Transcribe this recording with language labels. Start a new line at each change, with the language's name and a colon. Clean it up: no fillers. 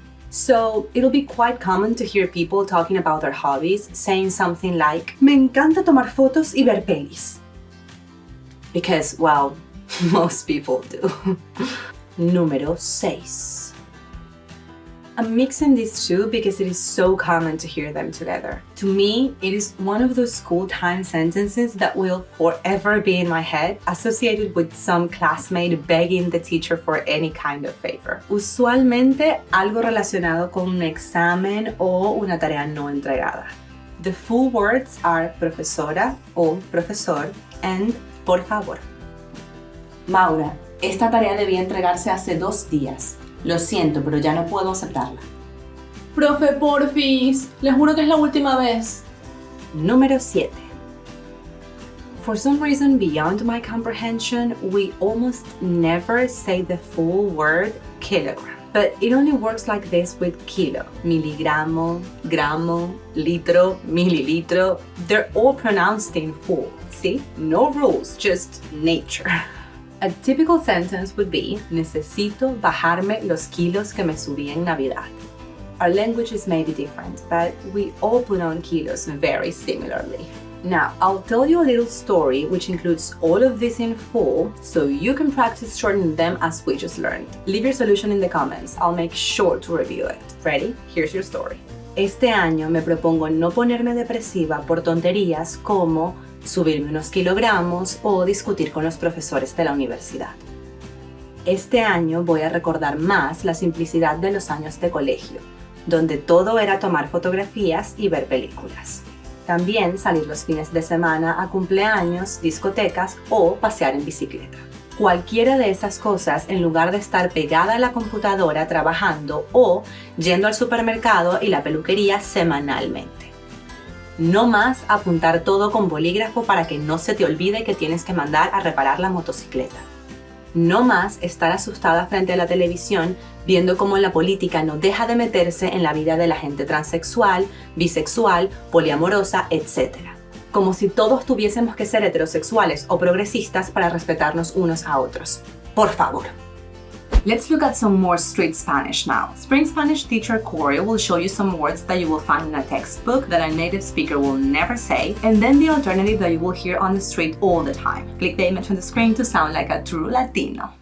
English: So, it'll be quite common to hear people talking about their hobbies saying something like,
Spanish: me encanta tomar fotos y ver pelis.
English: Because, well, most people do.
Spanish: Número 6.
English: I'm mixing these two because it is so common to hear them together. To me, it is one of those school time sentences that will forever be in my head, associated with some classmate begging the teacher for any kind of favor.
Spanish: Usualmente algo relacionado con un examen o una tarea no entregada.
English: The full words are profesora o profesor and por favor.
Spanish: Maura, esta tarea debía entregarse hace 2 días. Lo siento, pero ya no puedo aceptarla. Profe, porfis, les juro que es la última vez. Número 7.
English: For some reason beyond my comprehension, we almost never say the full word kilogram. But it only works like this with kilo, miligramo, gramo, litro, mililitro. They're all pronounced in full. See? No rules, just nature. A typical sentence would be,
Spanish: necesito bajarme los kilos que me subí en Navidad.
English: Our languages may be different, but we all put on kilos very similarly. Now, I'll tell you a little story which includes all of this in full, so you can practice shortening them as we just learned. Leave your solution in the comments, I'll make sure to review it. Ready? Here's your story.
Spanish: Este año me propongo no ponerme depresiva por tonterías como subirme unos kilogramos o discutir con los profesores de la universidad. Este año voy a recordar más la simplicidad de los años de colegio, donde todo era tomar fotografías y ver películas. También salir los fines de semana a cumpleaños, discotecas o pasear en bicicleta. Cualquiera de esas cosas en lugar de estar pegada a la computadora trabajando o yendo al supermercado y la peluquería semanalmente. No más apuntar todo con bolígrafo para que no se te olvide que tienes que mandar a reparar la motocicleta. No más estar asustada frente a la televisión viendo cómo la política no deja de meterse en la vida de la gente transexual, bisexual, poliamorosa, etc. Como si todos tuviésemos que ser heterosexuales o progresistas para respetarnos unos a otros. Por favor.
English: Let's look at some more street Spanish now. Spring Spanish teacher Corey will show you some words that you will find in a textbook that a native speaker will never say, and then the alternative that you will hear on the street all the time. Click the image on the screen to sound like a true Latino.